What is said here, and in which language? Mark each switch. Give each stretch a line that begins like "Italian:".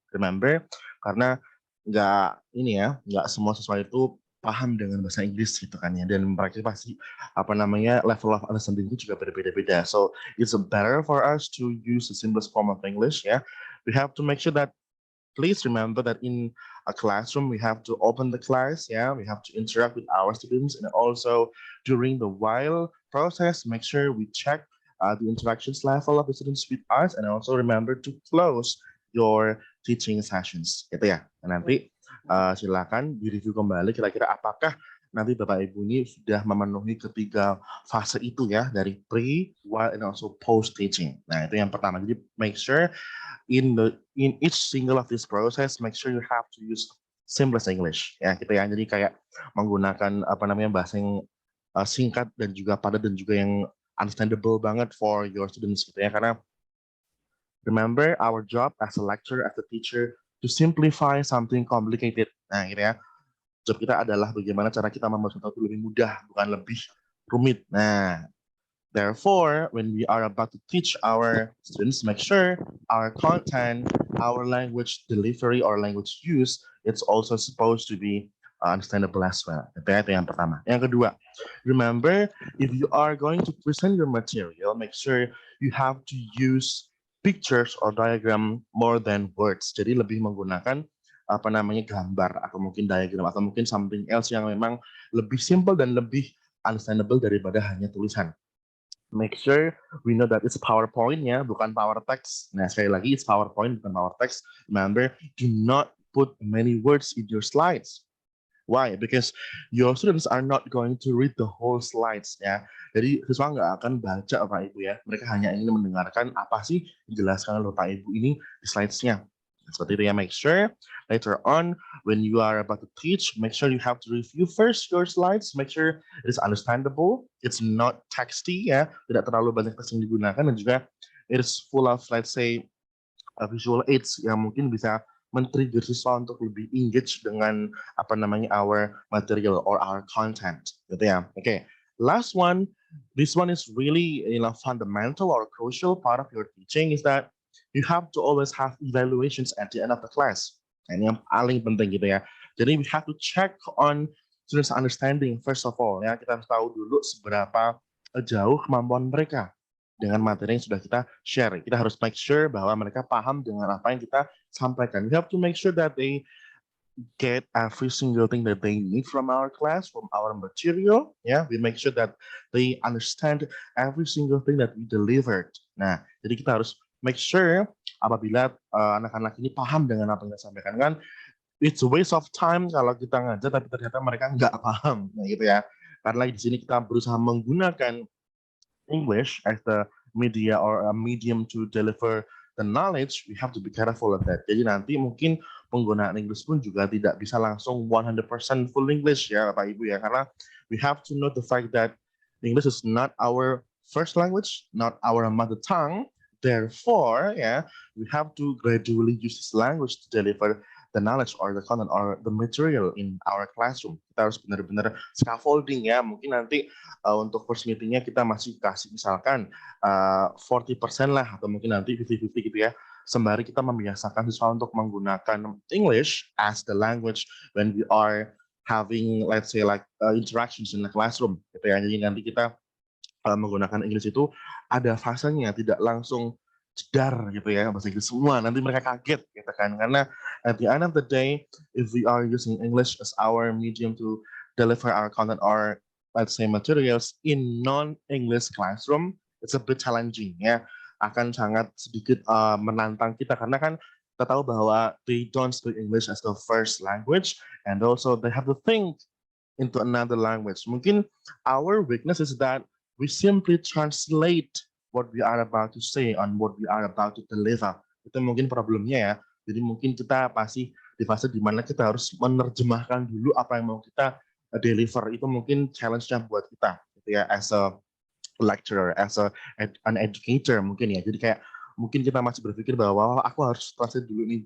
Indonesian: Remember, karena nggak semua siswa itu paham dengan bahasa Inggris gitu kan ya, dan mereka pasti
English: level of understanding
Indonesian: itu juga berbeda-beda.
English: So it's better for us to use the simplest form of English ya. We have to make sure that please remember that in a classroom we have to open the class, we have to interact with our students, and also during the while process make sure we check the interactions level of the students with us, and also remember to close your teaching sessions
Indonesian: gitu ya. Nanti silakan direview kembali kira-kira apakah nanti Bapak Ibu ini sudah memenuhi ketiga fase itu ya, dari
English: pre, while, and also post teaching.
Indonesian: Nah, itu yang pertama. Jadi
English: make sure in each single of this process, make sure you have to use simplest English ya
Indonesian: gitu ya. Jadi kayak menggunakan bahasa yang singkat dan juga padat dan juga yang understandable banget
English: for your students
Indonesian: gitu ya. Karena
English: remember our job as a lecturer, as a teacher, to simplify something complicated.
Indonesian: Nah gitu ya. Job kita adalah bagaimana cara kita membuat sesuatu lebih mudah, bukan lebih rumit.
English: Nah, therefore, when we are about to teach our students, make sure our content, our language delivery or language use, it's also supposed to be understandable as well.
Indonesian: Itu yang pertama. Yang kedua,
English: remember, if you are going to present your material, make sure you have to use pictures or diagram more than words.
Indonesian: Jadi lebih menggunakan gambar atau mungkin diagram atau mungkin
English: something else
Indonesian: yang memang lebih simple dan lebih understandable daripada hanya tulisan.
English: Make sure we know that it's PowerPoint ya,
Indonesian: bukan
English: power text.
Indonesian: Nah, sekali lagi
English: it's PowerPoint
Indonesian: bukan
English: power text. Remember, do not put many words in your slides. Why? Because your students are not going to read the whole slides ya.
Indonesian: Jadi siswa nggak akan baca Pak Ibu ya. Mereka hanya ingin mendengarkan apa sih dijelaskan oleh Pak Ibu ini di slides-nya. Seperti itu ya.
English: Make sure later on when you are about to teach, make sure you have to review first your slides. Make sure it is understandable, it's not texty ya,
Indonesian: tidak terlalu banyak teks yang digunakan, dan juga
English: it is full of, let's say, visual aids
Indonesian: yang mungkin bisa men-trigger siswa untuk lebih engage dengan
English: our material or our content gitu ya. Okay, last one, this one is really fundamental or crucial part of your teaching, is that you have to always have evaluations at the end of the class.
Indonesian: Ini yang paling penting gitu ya. Jadi
English: we have to check on students' understanding first of all ya.
Indonesian: Kita harus tahu dulu seberapa jauh kemampuan mereka dengan materi yang sudah kita share. Kita harus
English: make sure
Indonesian: bahwa mereka paham dengan apa yang kita sampaikan.
English: We have to make sure that they get every single thing that they need from our class, from our material. Yeah, we make sure that they understand every single thing that we delivered.
Indonesian: Nah, jadi kita harus make sure apabila anak-anak ini paham dengan apa yang kita sampaikan, kan
English: it's a waste of time
Indonesian: kalau kita ngajar tapi ternyata mereka nggak paham, nah gitu ya. Karena di sini kita berusaha menggunakan
English: English as the media or a medium to deliver the knowledge, we have to be careful of that.
Indonesian: Jadi nanti mungkin penggunaan English pun juga tidak bisa langsung 100% full English ya Bapak Ibu ya, karena
English: we have to know the fact that English is not our first language, not our mother tongue. Therefore, yeah, we have to gradually use this language to deliver the knowledge or the content or the material in our classroom.
Indonesian: Kita harus benar-benar scaffolding ya. Mungkin nanti untuk
English: first meetingnya
Indonesian: kita masih kasih misalkan 40% lah, atau mungkin nanti 50-50 gitu ya. Sembari kita membiasakan siswa untuk menggunakan
English: English as the language when we are having, let's say, like interactions in the classroom. Gitu ya.
Indonesian: Jadi nanti kita menggunakan Inggris itu ada fasenya, tidak langsung jedar gitu ya bahasa Inggris semua, nanti mereka kaget gitu kan, karena
English: at the end of the day if we are using English as our medium to deliver our content or let's say materials in non-English classroom, it's a bit challenging ya,
Indonesian: akan sangat sedikit menantang kita, karena kan kita tahu bahwa
English: they don't speak English as the first language and also they have to think into another language. Mungkin our weakness is that we simply translate what we are about to say on what we are about to deliver.
Indonesian: Itu mungkin problemnya ya. Jadi mungkin kita pasti di fase di mana kita harus menerjemahkan dulu apa yang mau kita deliver. Itu mungkin challenge-nya buat kita gitu ya,
English: as a lecturer, as an educator
Indonesian: mungkin ya. Jadi kayak mungkin kita masih berpikir bahwa aku harus translate dulu nih.